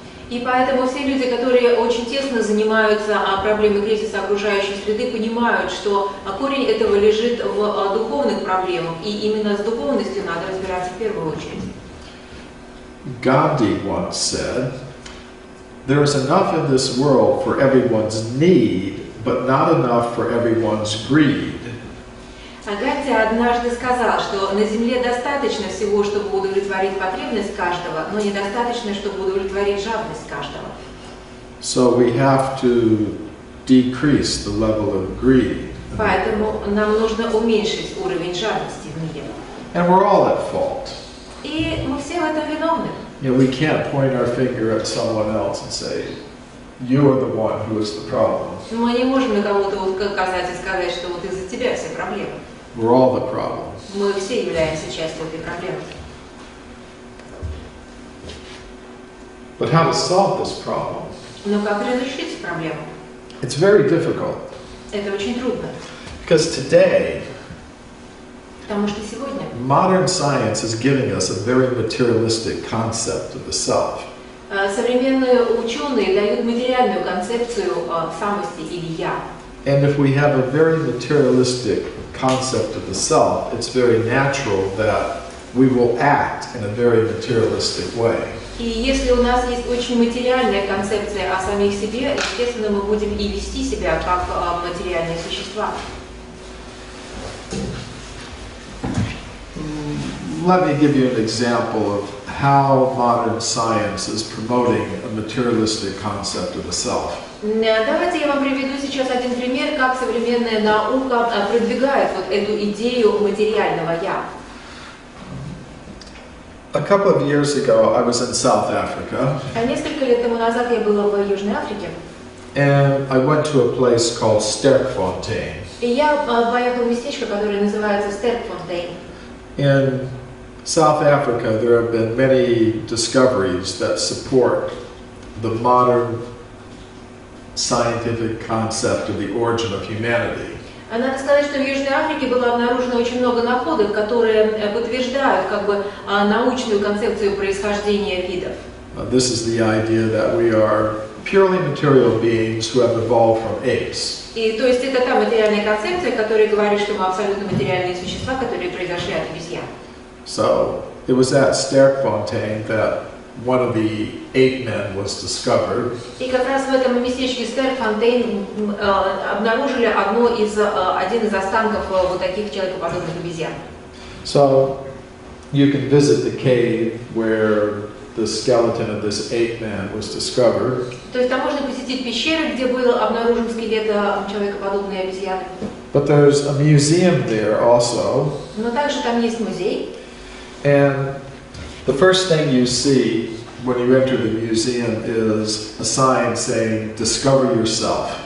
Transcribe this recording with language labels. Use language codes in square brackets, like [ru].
[ru] И поэтому все люди, которые очень тесно занимаются проблемой кризиса окружающей среды, понимают, что корень этого лежит в духовных проблемах, и именно с духовностью надо разбираться в первую очередь. [en] Gandhi once said, there is enough in this world for everyone's need, but not enough for everyone's greed. [ru] Ганди однажды сказал, что на Земле достаточно всего, чтобы удовлетворить потребность каждого, но недостаточно, чтобы удовлетворить жадность каждого. [en] So we have to decrease the level of greed. [ru] Поэтому нам нужно уменьшить уровень жадности в мире. [en] And we're all at fault. [ru] И мы все в этом виновны. [en] You know, we can't point our finger at someone else and say, you are the one who is the problem. [ru] Мы не можем на кого-то указать и сказать, что вот из-за тебя все проблемы. [en] We're all the problem. [ru] Мы все являемся частью этой проблемы. [en] But how to solve this problem? [ru] Но как разрешить проблему? [en] It's very difficult. [ru] Это очень трудно. [en] Because today, [ru] Потому что сегодня [en] modern science is giving us a very materialistic concept of the self. [ru] современные ученые дают материальную концепцию самости или «я». [en] And if we have a very materialistic concept of the self, it's very natural that we will act in a very materialistic way. [ru] И если у нас есть очень материальная концепция о самих себе, естественно, мы будем и вести себя как материальные существа. [en] Let me give you an example of how modern science is promoting a materialistic concept of the self. [ru] Давайте я вам приведу сейчас один пример, как современная наука продвигает вот эту идею материального «я». [en] A couple of years ago, I was in South Africa, [ru] Несколько лет тому назад я была в Южной Африке, [en] and I went to a place called Sterkfontein. [ru] и я поехала в местечко, которое называется Стеркфонтейн. [en] In South Africa, there have been many discoveries that support the modern scientific concept of the origin of humanity. [ru] Надо сказать, что в Южной Африке было обнаружено очень много находок, которые подтверждают научную концепцию происхождения видов. [en] This is the idea that we are purely material beings who have evolved from apes. [ru] И то есть это та материальная концепция, которая говорит, что мы абсолютно материальные существа, которые произошли от обезьян. [en] So it was at Sterkfontein that one of the ape men was discovered. [ru] И как раз в этом местечке Стеркфонтейн обнаружили один из останков вот таких человекоподобных обезьян. [en] So you can visit the cave where the skeleton of this ape man was discovered. [ru] То есть там можно посетить пещеры, где был обнаружен скелет человекоподобной обезьяны. [en] But there's a museum there also. [ru] Но также там есть музей. [en] And the first thing you see when you enter the museum is a sign saying, "Discover yourself."